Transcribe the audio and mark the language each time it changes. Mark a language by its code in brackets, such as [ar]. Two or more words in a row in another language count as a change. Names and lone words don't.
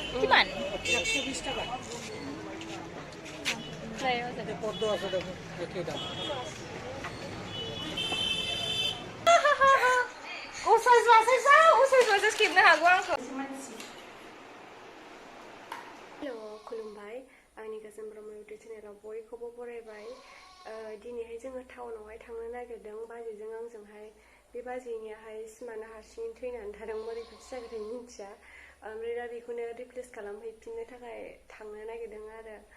[as] কিমান 120 টাকা প্রায় আছে পদ্ম আছে দেখো একই দাম [brx] Hello, खुलुमबाय आंनि गोजोन ब्रह्म इउटिउब चेनेलाव बयखौबो बरायबाय दिनैहाय जोङो टाउनावहाय थांनो नागिरदों बाजैजों आंजोंहाय बे बाजैनियाहाय सिमाना हारसिं थैनानै थादों बोरैखौ जागोन मिथिया ओमफ्राय दा बेखौनो रिप्लेस खालामहैफिननो थाखाय थांनो नागिरदों आरो